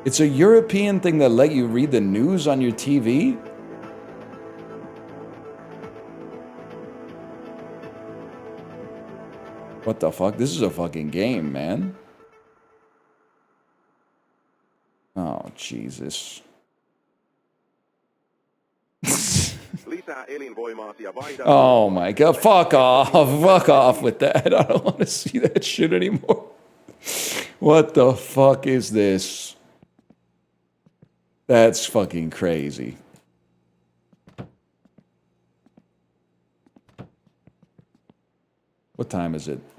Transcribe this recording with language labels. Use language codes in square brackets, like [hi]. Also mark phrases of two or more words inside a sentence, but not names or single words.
[en] It's a European thing that let you read the news on your TV? What the fuck? This is a fucking game, man. Oh, Jesus. [fi] Lisää elinvoimaasi ja vaihda [en] Oh my god. Fuck off. Fuck off [fi] turvavaihteelle. [en] with that. I don't want to see that shit anymore. What the fuck is this? That's fucking crazy. What time is it?